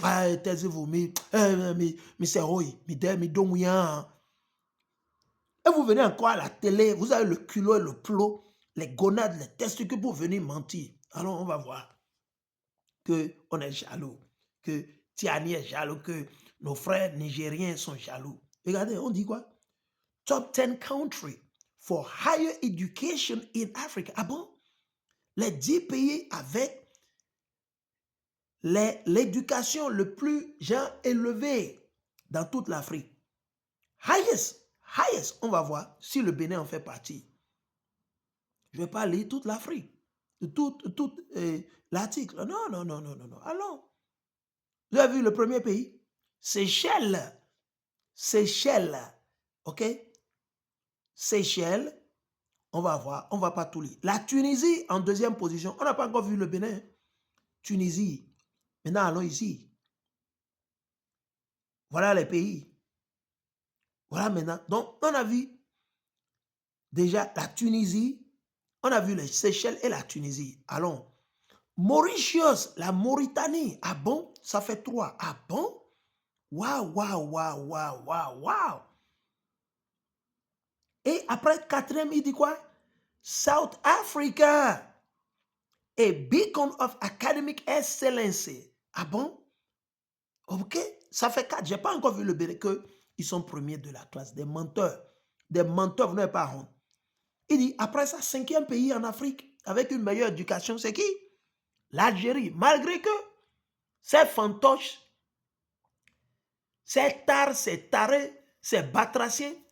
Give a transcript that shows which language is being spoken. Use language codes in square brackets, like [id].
[fr] Ah, taisez-vous, mais c'est oui, mais et vous venez encore à la télé, vous avez le culot et le plot, les gonades, les testicules pour venir mentir. Alors on va voir qu'on est jaloux, que Tiani est jaloux, que nos frères nigériens sont jaloux. Regardez, on dit quoi? [en] Top 10 countries for higher education in Africa. [fr] Ah bon? Les 10 pays avec l'éducation le plus élevée dans toute l'Afrique. Highest, on va voir si le Bénin en fait partie. Je ne vais pas lire toute l'Afrique, tout l'article. Non. Allons. Vous avez vu le premier pays? Seychelles. OK? Seychelles. On va voir, on ne va pas tout lire. La Tunisie en deuxième position. On n'a pas encore vu le Bénin. Tunisie. Maintenant, allons ici. Voilà les pays. Voilà maintenant. Donc, on a vu déjà la Tunisie. On a vu les Seychelles et la Tunisie. Allons. Mauritius, la Mauritanie. Ah bon? Ça fait 3. Ah bon? Waouh. Et après, quatrième, il dit quoi? [en] South Africa. A beacon of academic excellence. [fr] Ah bon? Ok, ça fait 4. Je n'ai pas encore vu le Bénin qu'ils sont premiers de la classe. Des menteurs. Des menteurs, vous n'avez pas honte. Il dit, après ça, 5e pays en Afrique avec une meilleure éducation, c'est qui? L'Algérie. Malgré que ces fantoches, ces tares, ces tarés, ces batraciens,